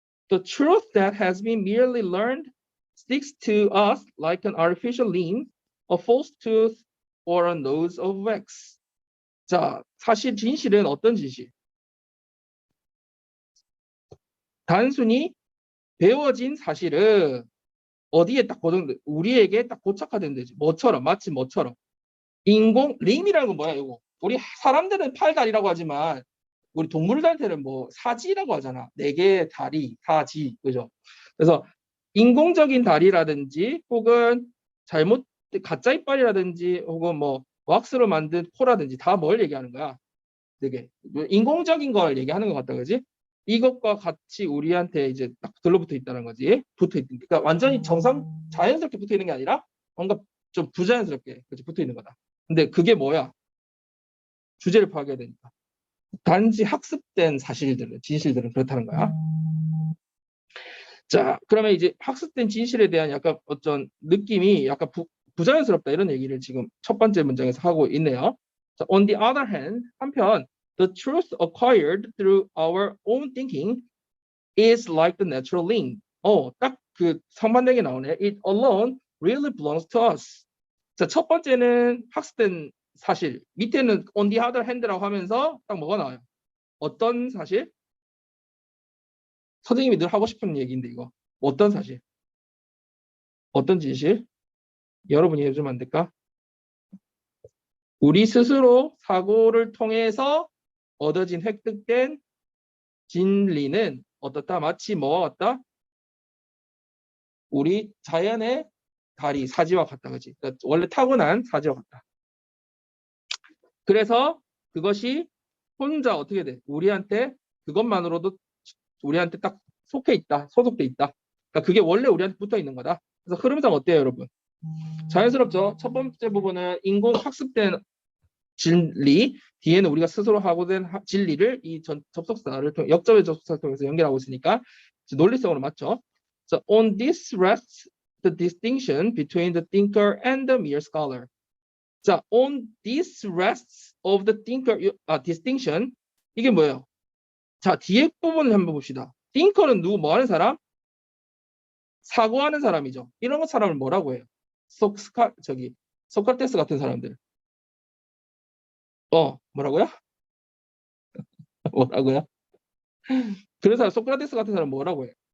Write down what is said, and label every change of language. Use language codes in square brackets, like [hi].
[en] The truth that has been merely learned sticks to us like an artificial limb, a false tooth, or a nose of wax. [ko] 자, 사실 진실은 어떤 진실? 단순히 배워진 사실은 어디에 딱 고정, 우리에게 딱 고착화된 되지. 뭐처럼, 마치 뭐처럼. 림이라는 건 뭐야, 이거? 우리 사람들은 팔다리라고 하지만 우리 동물들한테는 뭐 사지라고 하잖아. 4개의 다리, 사지, 그죠? 그래서 인공적인 다리라든지 혹은 잘못 가짜 이빨이라든지 혹은 뭐 왁스로 만든 코라든지 다 뭘 얘기하는 거야? 되게 인공적인 걸 얘기하는 것 같다, 그지? 이것과 같이 우리한테 이제 딱 들러붙어 있다는 거지. 붙어 있는. 그러니까 완전히 자연스럽게 붙어 있는 게 아니라 뭔가 좀 부자연스럽게 그치? 붙어 있는 거다. 근데 그게 뭐야? 주제를 파악해야 되니까. 단지 학습된 사실들은 진실들은 그렇다는 거야. 자, 그러면 이제 학습된 진실에 대한 약간 어떤 느낌이 약간 부자연스럽다 이런 얘기를 지금 첫 번째 문장에서 하고 있네요. [en] 자, on the other hand, 한편 the truth acquired through our own thinking is like the natural link. [ko] 딱 그 상반되게 나오네. [en] It alone really belongs to us. [ko] 자, 첫 번째는 학습된 사실, 밑에는 [en] on the other hand [ko] 라고 하면서 딱 뭐가 나와요? 어떤 사실? 선생님이 늘 하고 싶은 얘기인데 이거. 어떤 사실? 어떤 진실? 여러분이 해주면 안 될까? 우리 스스로 사고를 통해서 얻어진 획득된 진리는 어떻다? 마치 뭐와 같다? 우리 자연의 다리, 사지와 같다. 그치? 그러니까 원래 타고난 사지와 같다. 그래서 그것이 혼자 어떻게 돼? 우리한테 그것만으로도 우리한테 딱 속해 있다. 소속돼 있다. 그러니까 그게 원래 우리한테 붙어 있는 거다. 그래서 흐름상 어때요, 여러분? 자연스럽죠? 첫 번째 부분은 인공 학습된 진리, 뒤에는 우리가 스스로 하고 된 진리를 이 접속사를 통해 역접의 접속사를 통해서 연결하고 있으니까 논리성으로 맞죠? [en] So on this rests the distinction between the thinker and the mere scholar. 자, on this rests of the thinker distinction [ko] 이게 뭐예요? 자, 뒤에 부분을 한번 봅시다. thinker는 누구 뭐 하는 사람? 사고하는 사람이죠. 이런 사람을 뭐라고 해요? 소크라테스 같은 사람들. 뭐라고요? 뭐라고요? 그래서 소크라테스 같은 사람 뭐라고 해요?